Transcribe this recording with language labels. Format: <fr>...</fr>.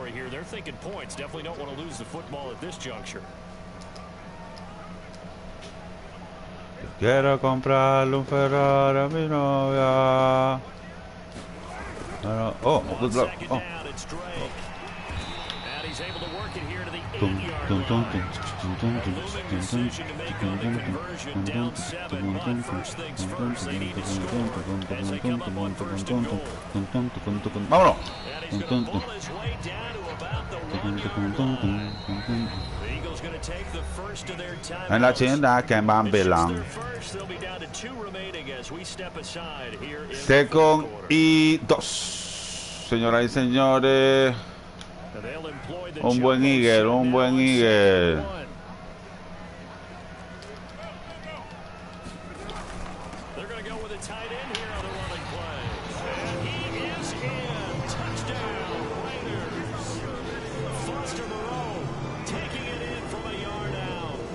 <en>They're thinking points. Definitely don't want to lose the football at this juncture.</en> <es>Quiero comprarle un Ferrari a mi novia.</es> <en>Oh, good luck. Oh. And he's able to work it here to the 8-yard line. Looming decision to make on the conversion, down 7. But first things first, they need to score as they come up on first and goal.</en> <es>Vámonos.</es> <en>And he's going to pull his way down to about the 1-yard line. The Eagles going to take the first of their timeouts.</en> <es>En la tienda que van Belan.</es> <en>They'll be down to 2 remaining as we step aside here in Second</en> <es>y</es> <en>2.</en> <es>Señoras y señores, un buen Eagle, un buen Eagle.</es> <en>They're going to go with a tight end here on the running play. And he is in. Touchdown, Raiders. Foster Moreau taking it in from a yard out.</en>